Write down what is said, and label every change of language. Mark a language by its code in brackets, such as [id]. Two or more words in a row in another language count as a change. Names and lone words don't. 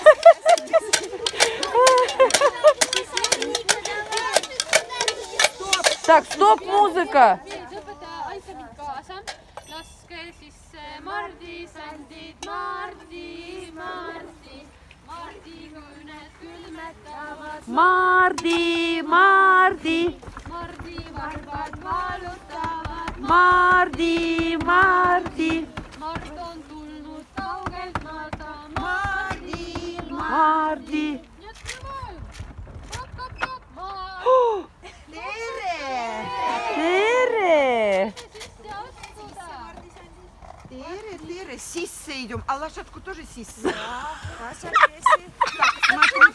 [ru] Так, стоп, музыка. [et] Laske sisse Mardi sändid, Mardi, Mardi, Mardi küünet külmetavad, Mardi, Mardi, Mardi varbad valutavad, Mardi, Mardi, Mart on tulnud kaugelt maalt, Марди, Mardi. nii et küll hakkab maa Tere! Tere! sisse astuda. Tere, tere, [ru] сisse идем. А лошадку тоже сisse? Так, смотри.